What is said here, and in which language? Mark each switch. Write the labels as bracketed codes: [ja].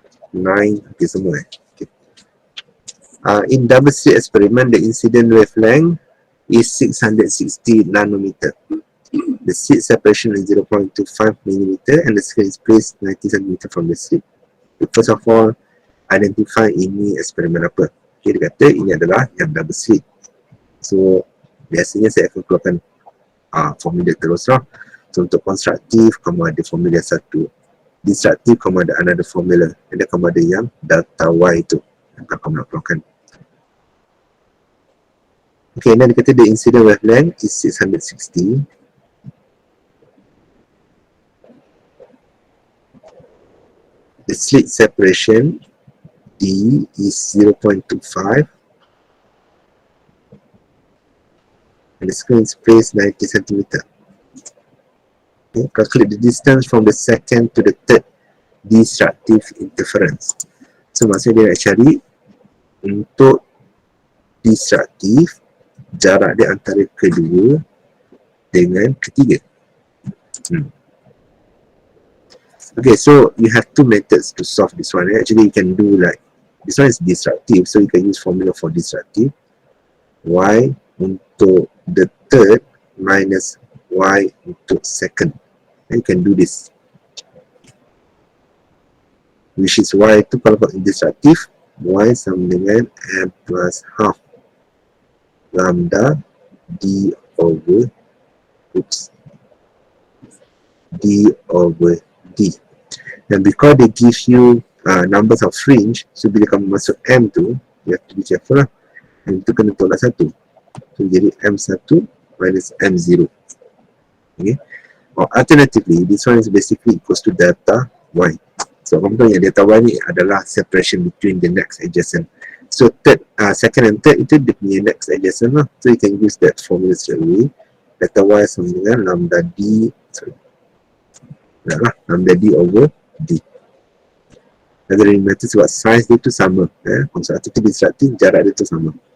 [ms] 9, okay, semua okay. [en] In double slit experiment, the incident wavelength is 660 nanometer. The slit separation is 0.25 millimeter and the screen is placed 90 centimeter from the slit. First of all, identify [ms] ini eksperimen apa. Okay, dia kata ini adalah yang double slit. So, biasanya saya akan keluarkan formula terus lah. So, untuk konstruktif, kamu ada formula satu. Destruktif, kamu ada [en] another formula. [ms] Dan kamu ada yang delta Y itu yang kamu nak keluarkan. [en] Okay, [ms] dan dia kata [en] the incident wavelength is 660. The slit separation D is 0.25 and the screen is placed 90 cm. Okay, calculate the distance from the second to the third destructive interference. [ms] So maksudnya dia nak cari untuk destruktif jarak dia antara kedua dengan ketiga. [en] Okay, so you have two methods to solve this one. Actually, you can do like, this one is destructive, so you can use formula for destructive. Y untuk the third minus Y untuk second. And you can do this. Which is [ms] Y itu kalau [en] destructive, Y sama dengan M plus half lambda D over D. And because they give you numbers of fringe, so [ms] bila kamu masuk M tu, [en] you have to be careful lah. [ms] M tu kena tolak 1. So jadi M1 minus M0. Okay. [en] Or alternatively, this one is basically equals to delta Y. [ms] So kamu tahu yang delta Y ni adalah [en] separation between the next adjacent. So third, second and third [ms] itu dia punya [en] next adjacent lah. So you can use that formula straight away. [ms] Delta Y sama dengan lambda D, lambda D over D. Dan dari matter sebab size dia tu sama. Konstruktif tu destruktif, jarak dia tu sama.